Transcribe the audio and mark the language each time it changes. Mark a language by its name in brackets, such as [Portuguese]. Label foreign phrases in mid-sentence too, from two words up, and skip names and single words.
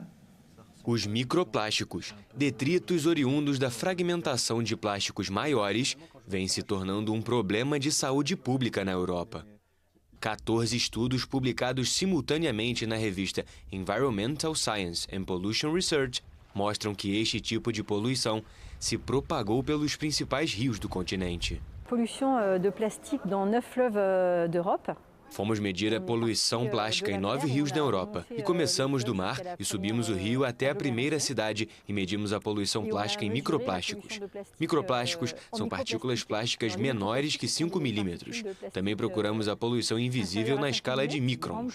[Portuguese] Os microplásticos, detritos oriundos da fragmentação de plásticos maiores, vêm se tornando um problema de saúde pública na Europa. 14 estudos publicados simultaneamente na revista Environmental Science and Pollution Research mostram que este tipo de poluição se propagou pelos principais rios do continente. [French] Pollution de plastique dans 9 fleuves d'Europe. [Portuguese] Fomos medir a poluição plástica em 9 rios da Europa e começamos do mar e subimos o rio até a primeira cidade e medimos a poluição plástica em microplásticos. Microplásticos são partículas plásticas menores que 5 milímetros. Também procuramos a poluição invisível na escala de microns.